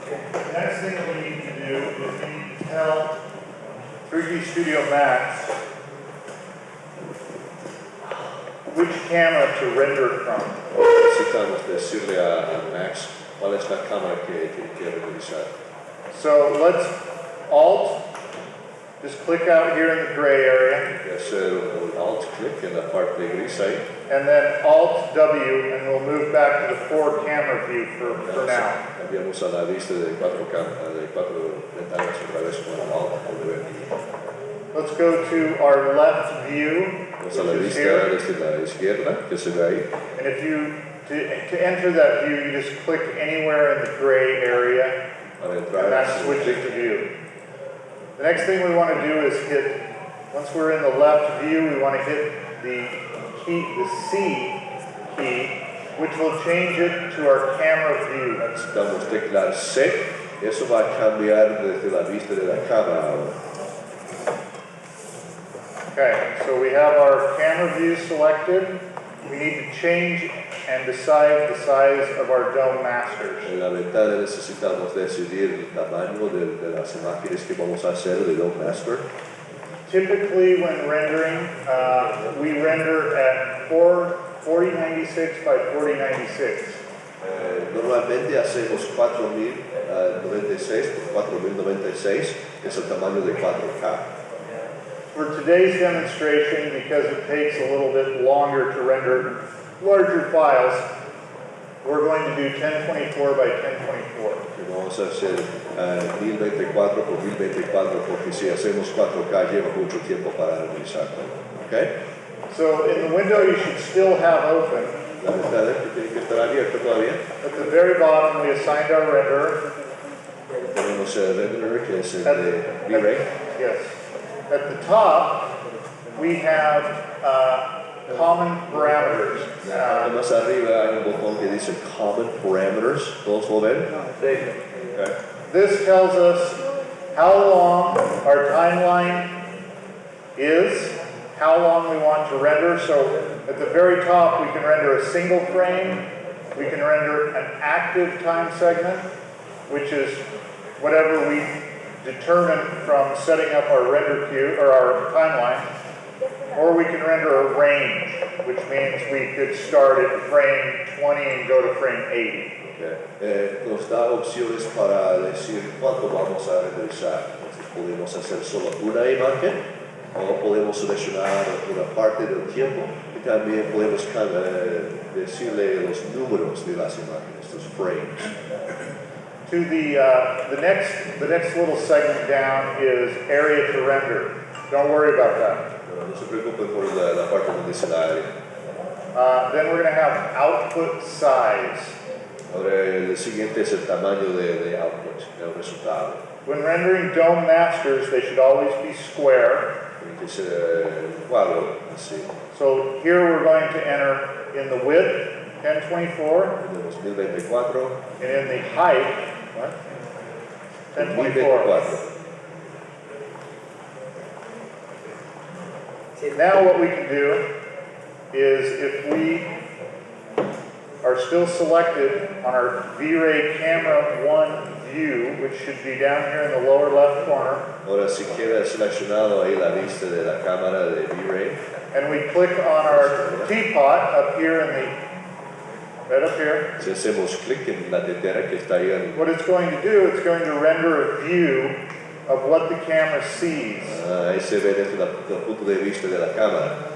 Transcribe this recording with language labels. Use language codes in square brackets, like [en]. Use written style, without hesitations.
[en] The next thing we need to do is we need to tell 3D Studio Max camera to render from. [es] Necesitamos decirle a Max cuál es la cámara que quiere utilizar. [en] So let's Alt, just click out here in the gray area, [es] Voy a hacer un Alt click en la parte gris ahí. [en] and then Alt W, and we'll move back to the 4 camera view for now. [es] Cambiamos a la vista de 4 ventanas otra vez con el Alt W. [en] Let's go to our left view, [es] Vamos [en] which [es] a la [en] is [es] vista [en] here. [es] desde la izquierda, que se ve ahí. [en] And if you, to enter that view, you just click anywhere in the gray area, [es] Para [en] and [es] entrar, [en] that switches to view. The next thing we want to do is hit, once we're in the left view, we want to hit the key, the C key, which will change it to our camera view. [es] necesitamos teclar C. Eso va a cambiar desde la vista de la cámara ahora. [en] Okay, so we have our camera view selected. We need to change and decide the size of our dome masters. [es] En la ventana necesitamos decidir el tamaño de las imágenes que vamos a hacer de Dome Master. [en] Typically, when rendering, we render at 4096 by 4096. [es] Normalmente hacemos 4096 por 4096, que es el tamaño de 4K. [en] For today's demonstration, because it takes a little bit longer to render larger files, we're going to do 1024 by 1024. [es] Vamos a hacer 1024 por 1024 porque si hacemos 4K lleva mucho tiempo para realizarlo. [en] Okay? So in the window you should still have open. [es] La ventana que tiene que estar abierta todavía. [en] At the very bottom we assigned our renderer. [es] Tenemos el renderer que es el de V-Ray. [en] Yes. At the top we have common parameters. [es] Más arriba hay un botón que dice Common Parameters. ¿Todos lo ven? Okay. [en] This tells us how long our timeline is, how long we want to render. So at the very top, we can render a single frame. We can render an active time segment, which is whatever we determine from setting up our render queue or our timeline. Or we can render a range, which means we could start at frame 20 and go to frame 80. Okay. [es] Nos da opciones para decir cuánto vamos a renderizar. Entonces podemos hacer solo una imagen o podemos seleccionar una parte del tiempo y también podemos decirle los números de las imágenes, los frames. [en] To the next little segment down is area to render. Don't worry about that. [es] No se preocupen por la parte donde dice la área. [en] Then we're going to have output size. [es] Ahora el siguiente es el tamaño de output, del resultado. [en] When rendering dome masters, they should always be square. [es] Tiene que ser cuadro, así. [en] So here we're going to enter in the width, 1024, [es] Tenemos 1024. [en] and in the height, what? 1024. Now what we can do is if we are still selected on our V-Ray camera 1 view, which should be down here in the lower left corner. [es] Ahora si queda seleccionado ahí la vista de la cámara de V-Ray. [en] And we click on our teapot up here in the, right up here. [es] Si hacemos clic en la tetera que está ahí en... [en] What it's going to do, it's going to render a view of what the camera sees. [es] Ahí se ve desde el punto de vista de la cámara.